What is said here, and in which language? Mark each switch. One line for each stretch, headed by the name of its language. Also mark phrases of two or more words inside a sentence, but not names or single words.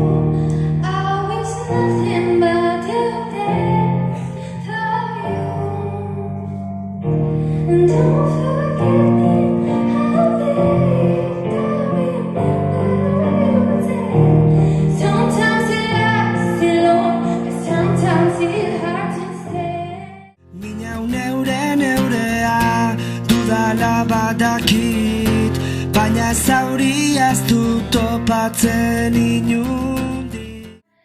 English: I wish nothing but the best for you. And don't forget me, I'll be there. Sometimes it lasts alone, but sometimes it hurts instead.
Basque: Niña neurea dudala badakit, baina zauria ez dut topatzen inundik.